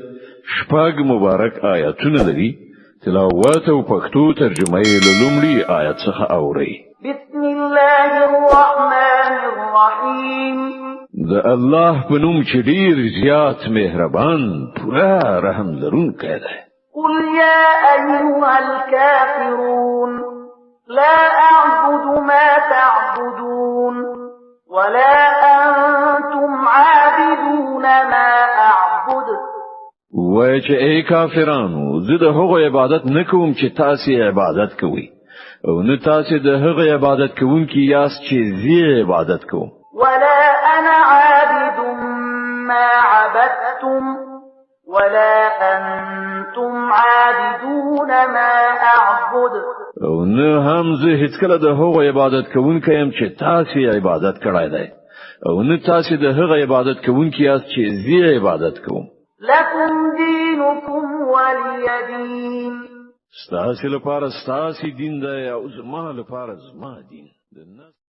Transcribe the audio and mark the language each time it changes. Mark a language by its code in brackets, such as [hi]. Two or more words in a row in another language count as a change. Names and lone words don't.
[ps] شپږ مبارک آیاتونه لري. تلاوت او پښتو ترجمه یې له لومړي آیت څخه اوري. [ar] بسم الله الرحمن الرحیم. [ps] د الله په نوم چې ډیر زیات مهربان پوره رحم لرونکی دی. [ar] قل يا أيها الكافرون لا أعبد ما تعبدون ولا أنتم عابدون ما أعبد. [ps] وای چې ای کافرانو زه د هغو عبادت نکوم چې تاسو عبادت کوئ او نه تاسو د هغو عبادت کوونکي یاست چې زه عبادت کوم. [ar] ولا أنا عابد ما عبدتم ولا أنتم عابدون ما أعبد. [ps] او نه هم زه هیڅکله د هغو عبادت کوونکی يم چې تاسو عبادت کړای دی او نه تاسو د هغو عبادت کوونکی یاست چې زه عبادت کوم. [ar] لكم دينكم ولي دين. [ps] ستاسو لپاره ستاسو دین دی او زما لپاره زما دین.